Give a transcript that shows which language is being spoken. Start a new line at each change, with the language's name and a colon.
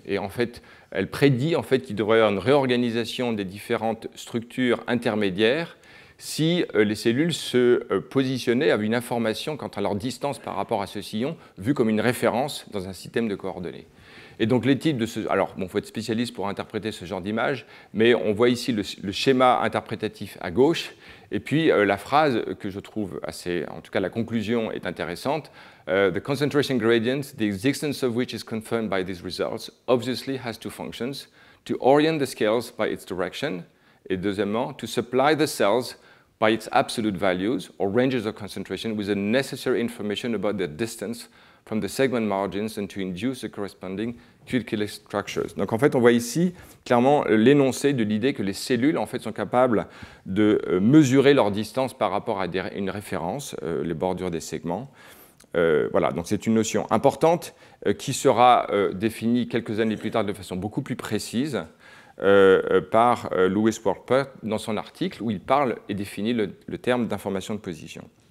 French: Et en fait, elle prédit en fait, qu'il devrait y avoir une réorganisation des différentes structures intermédiaires si les cellules se positionnaient avec une information quant à leur distance par rapport à ce sillon, vue comme une référence dans un système de coordonnées. Et donc les types de ce... Alors, bon, il faut être spécialiste pour interpréter ce genre d'image, mais on voit ici le schéma interprétatif à gauche, et puis la phrase que je trouve assez... En tout cas, la conclusion est intéressante.
English: The concentration gradient, the existence of which is confirmed by these results, obviously has two functions: to orient the scales by its direction,
French: et deuxièmement,
English: to supply the cells by its absolute values or ranges of concentration with the necessary information about their distance from the segment margins and to induce the corresponding Quilkele structures.
French: Donc en fait, on voit ici clairement l'énoncé de l'idée que les cellules en fait sont capables de mesurer leur distance par rapport à une référence, les bordures des segments. Voilà, donc c'est une notion importante qui sera définie quelques années plus tard de façon beaucoup plus précise par Lewis Wolpert dans son article où il parle et définit le terme d'information de position.